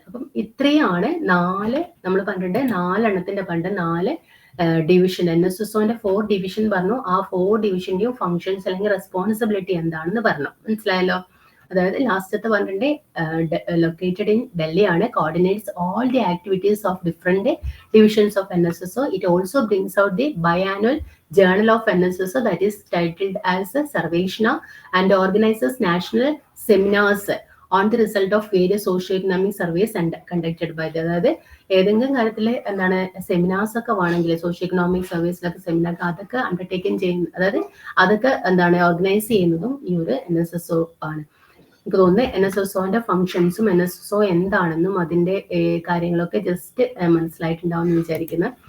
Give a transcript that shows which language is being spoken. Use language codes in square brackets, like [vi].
[ml] അപ്പം ഇത്രയാണ് നമ്മൾ പറഞ്ഞിട്ടുണ്ട് 4 എണ്ണത്തിന്റെ 4 ഡിവിഷൻ. NSSOന്റെ 4 ഡിവിഷൻ പറഞ്ഞു. ആ 4 ഡിവിഷന്റെയും ഫങ്ഷൻസ് അല്ലെങ്കിൽ റെസ്പോൺസിബിലിറ്റി എന്താണെന്ന് പറഞ്ഞു. മനസ്സിലായല്ലോ? അതായത് ലാസ്റ്റത്തെ പറഞ്ഞിട്ടുണ്ട് [en] located in Delhi [ml] ആണ്, [en] Coordinates all the activities of different divisions of NSSO. It also brings out the biannual journal of NSSO that is titled as Sarveshna and organizes national seminars on the result of various socio-economic surveys and conducted by the. [ml] അതായത് ഏതെങ്കിലും കാര്യത്തിൽ എന്താണ് seminars ഒക്കെ വേണമെങ്കിൽ socio economic സർവീസിലൊക്കെ seminar അതൊക്കെ undertaken ചെയ്യുന്ന, അതായത് അതൊക്കെ എന്താണ് ഓർഗനൈസ് ചെയ്യുന്നതും ഈ ഒരു NSSO ആണ്. എനിക്ക് തോന്നുന്നത് NSSOന്റെ ഫങ്ഷൻസും NSSO എന്താണെന്നും അതിന്റെ കാര്യങ്ങളൊക്കെ ജസ്റ്റ് മനസ്സിലായിട്ടുണ്ടാവും എന്ന് വിചാരിക്കുന്നു.